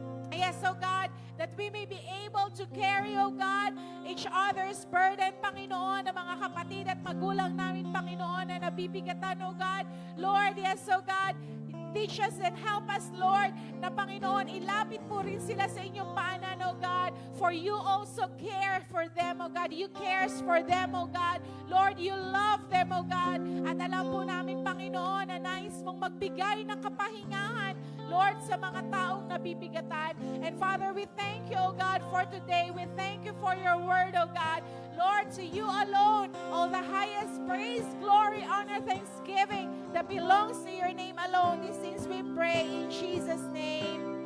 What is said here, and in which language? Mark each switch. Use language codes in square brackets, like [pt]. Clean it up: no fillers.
[en] Yes, oh God, that we may be able to carry, oh God, each other's burden, Panginoon, [tl] ng mga kapatid at magulang namin, Panginoon, na nabibigatan, [en] oh God. Lord, yes, oh God, teach us and help us, Lord, [tl] na Panginoon, ilapit po rin sila sa inyong paanan, [en] oh God, for you also care for them, oh God. You cares for them, oh God. Lord, you love them, oh God. [tl] At alam po namin, Panginoon, na nais mong magbigay ng kapahingahan, Lord, sa mga taong nabibigatan. [en] And Father, we thank you, oh God, for today. We thank you for your word, oh God. Lord, to you alone, all the highest praise, glory, honor, thanksgiving that belongs to your name alone. These things we pray in Jesus' name.